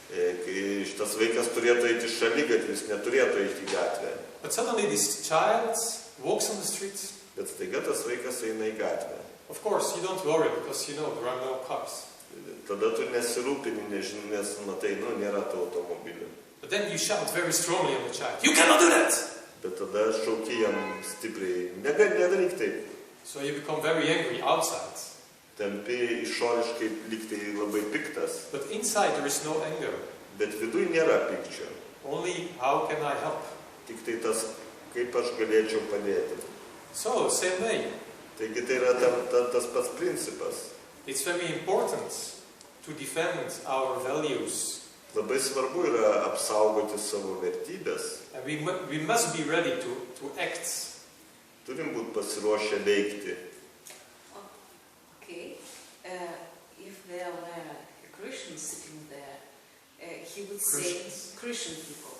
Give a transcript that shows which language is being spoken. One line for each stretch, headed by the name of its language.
Lithuanian: Kai šitas vaikas turėtų eiti šaligatvis, neturėtų eiti į gatvę.
English: But suddenly this child walks on the street.
Lithuanian: Bet staiga tas vaikas eina į gatvę.
English: Of course, you don't worry, because you know there are no cars.
Lithuanian: Tada tu nesirūpini, nes matai, nėra tų automobilių.
English: But then you shout very strongly on the child, "You cannot do that!"
Lithuanian: Bet tada šauki jam stipriai, nedaryk taip.
English: So you become very angry outside.
Lithuanian: Tampi išoriškai lygtai labai piktas,
English: But inside there is no anger.
Lithuanian: bet viduj nėra pykčio.
English: Only how can I help?
Lithuanian: Tik tai tas, kaip aš galėčiau padėti.
English: So, same way.
Lithuanian: Taigi tai yra tas pats principas.
English: It's very important to defend our values.
Lithuanian: Labai svarbu yra apsaugoti savo vertybės.
English: And we must be ready to act.
Lithuanian: Turim būti pasiruošę veikti.
English: Okay. If there were a Christian sitting there, he would say Christian people.